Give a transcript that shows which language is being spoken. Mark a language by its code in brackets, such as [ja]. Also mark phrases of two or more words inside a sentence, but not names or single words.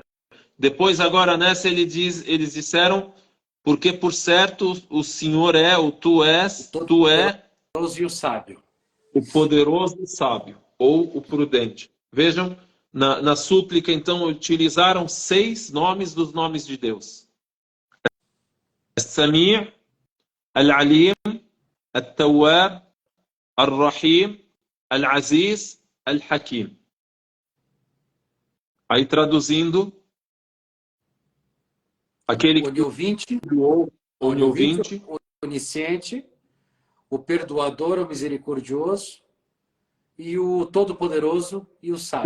[pt] Depois, agora nessa, eles disseram, porque por certo o Senhor é, tu é e o sábio. O poderoso e sábio, ou o prudente. Vejam, na súplica, então, utilizaram 6 nomes dos nomes de Deus. As-Sami', Al-Alim, Al-Tawwab, Al-Rahim, Al-Aziz, Al-Hakim. Aí traduzindo, aquele que onisciente, onisciente, o perdoador, o misericordioso, e o todo-poderoso e o sábio.